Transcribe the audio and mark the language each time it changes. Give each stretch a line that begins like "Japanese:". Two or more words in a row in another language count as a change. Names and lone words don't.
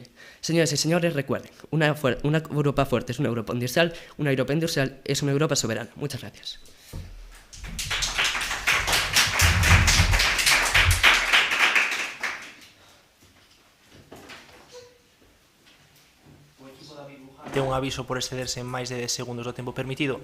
Spanish: Señoras y señores, recuerden, una Europa fuerte es una Europa industrial es una Europa soberana. Muchas gracias.
Galician: O equipo de un aviso por excederse en máis de 10 segundos do tempo permitido.